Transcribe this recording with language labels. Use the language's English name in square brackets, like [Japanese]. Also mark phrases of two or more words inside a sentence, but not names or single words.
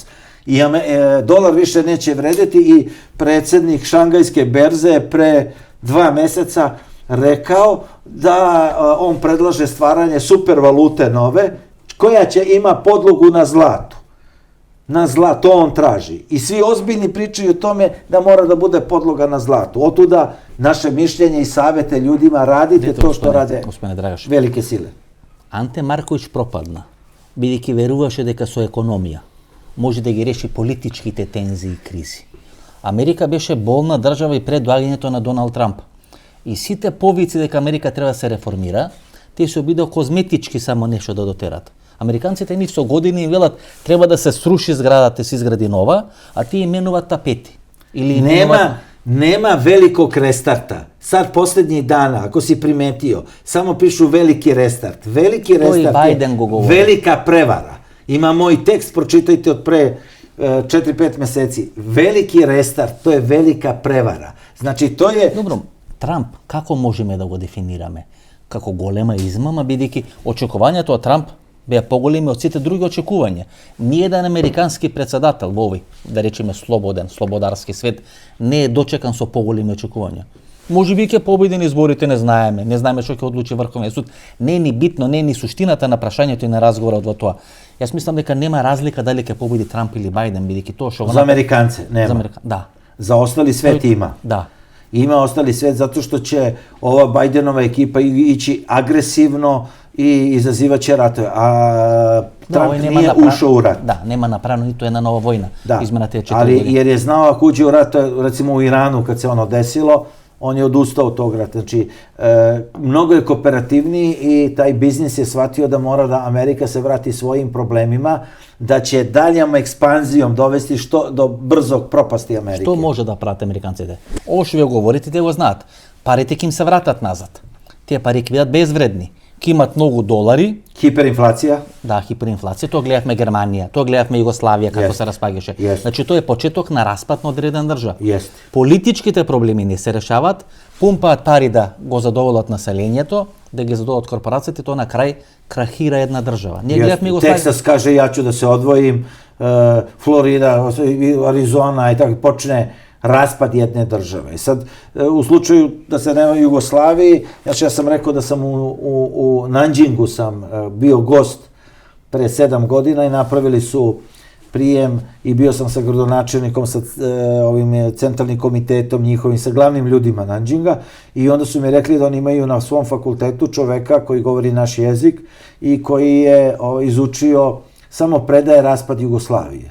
[Serbian] I dolar više neće vredeti i predsjednik Šangajske berze pre 2 meseca rekao da on predlaže stvaranje super valute nove, koja će ima podlogu na zlatu. Na zlato on traži. I svi ozbiljni pričaju o tome da mora da bude podloga na zlatu. Otuda naše mišljenje i savete ljudima, radite to što rade velike sile. [Macedonian] Анте Марковиќ пропадна, бидејќи веруваше дека со економија може да ги реши политичките тензии и кризи. Америка беше болна држава и пред доаѓањето на Доналд Трамп. И сите повици дека Америка треба да се реформира, тие се обидеа козметички само нешто да дотерат. Американците нив со години им велат треба да се сруши зградата, се изгради нова, а тие именуваат тапети. Или [Serbian] Nema velikog restarta. Sad posljednjih dana, ako si primetio, samo pišu veliki restart. Veliki restart je velika prevara. Ima moj tekst, pročitajte od pre 4-5 meseci. Veliki restart, to je velika prevara. Znači, to je... Dobro, [Macedonian] Трамп, како можеме да го дефинираме? Како голема измама, бидејќи очекувањето од Трамп беа поголеми од сите други очекувања. Ниеден американски председател во овој, да речеме, слободарски свет, не е дочекан со поголеми очекувања. Може би ќе победи на изборите, не знаеме што ќе одлучи Врховниот суд. Не е ни битно, не е ни суштината на прашањето и на разговорот во тоа. Јас мислам дека нема разлика дали ќе победи Трамп или Бајден, бидејќи тоа што... [Serbian] За американце нема. Да. За остали свет има. Да. Ima ostali svet zato što će ova Bajdenova ekipa ići agresivno i izazivat će ratove, a Trump nije ušao u rat. Da, nema napravljeno ni to jedna nova vojna izmena te 4 godine. Ali jer je znao ako uđe u rat, recimo u Iranu kad se ono desilo, on je odustao od tog rata. Znači, mnogo je kooperativniji i taj biznis je shvatio da mora da Amerika se vrati svojim problemima, da će daljom ekspanzijom dovesti do brzog propasti Amerike. [Macedonian] Што може да прават американците? Ово што ви говорите, те го знаат. Парите ќе им се вратат назад. Тие пари ќе бидат безвредни. Ќе имат многу долари. Хиперинфлација? Да, хиперинфлација. Тоа гледавме Германија, тоа гледавме Југославија како се распагаше. Значи тоа е почеток на распад на одредена држава. Политичките проблеми не се решаваат, пумпаат пари да го задоволат населението, да ги задоволат корпорациите, тоа на крај крахира една држава. Ние гледавме Југославија. Тексас каже ја ќе да се одвоим, Флорида, Аризона и така почне [Serbian] raspad jedne države. I sad, u slučaju da se nema Jugoslaviji, ja sam rekao da sam u Nanjingu sam bio gost pre 7 godina i napravili su prijem i bio sam sa gradonačelnikom, sa ovim centralnim komitetom njihovim, sa glavnim ljudima Nanjinga i onda su mi rekli da oni imaju na svom fakultetu čoveka koji govori naš jezik i koji je izučio, samo predaje raspad Jugoslavije.